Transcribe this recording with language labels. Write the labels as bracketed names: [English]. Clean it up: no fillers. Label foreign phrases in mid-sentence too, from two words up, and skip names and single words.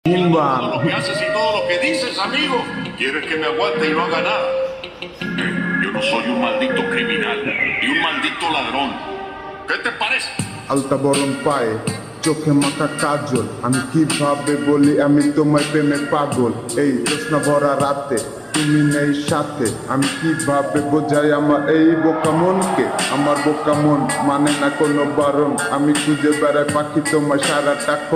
[Spanish] Todo lo que Pumba. haces y todo lo que dices, amigo. ¿Quieres que me aguante y no haga nada? Yo no soy un maldito criminal y un maldito ladrón. ¿Qué te parece? [Bangla] আলতা বরণ পায়ে চোখে মাখা কাজল, আমি কিভাবে বলি আমি তোমায় প্রেমে পাগল। এই জ্যোৎস্না ভরা রাতে তুমি নেই সাথে, আমি কিভাবে বোঝাই আমার এই বোকা মনকে। আমার বোকা মন মানে না কোনো বারণ, আমি খুঁজে বেড়াই পাখি তোমায় সারাটাক্ষণ।